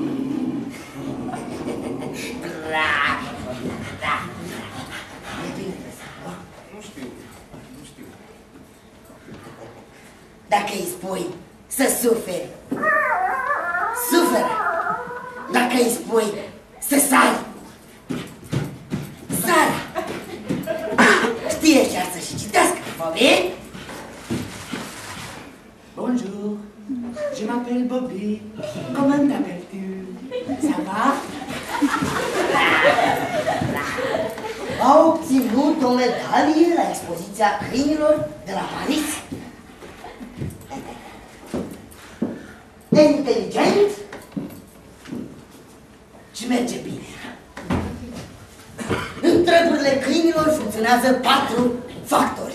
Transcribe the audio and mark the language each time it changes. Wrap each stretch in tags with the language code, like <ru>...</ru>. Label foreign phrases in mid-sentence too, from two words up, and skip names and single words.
<ro>Nu știu, nu știu. Dacă îi spui să suferi, suferă. Dacă îi spui să sari, sară. Știe chiar să-și citească, Bobby?</ro> <fr>Bonjour, je m'appelle Bobby. Comment t'appelles-tu? Ça va?</fr> <ro>a obținut o medalie la expoziția câinilor de la Paris. Inteligent și merge bine. În treburile câinilor funcționează 4 factori.</ro>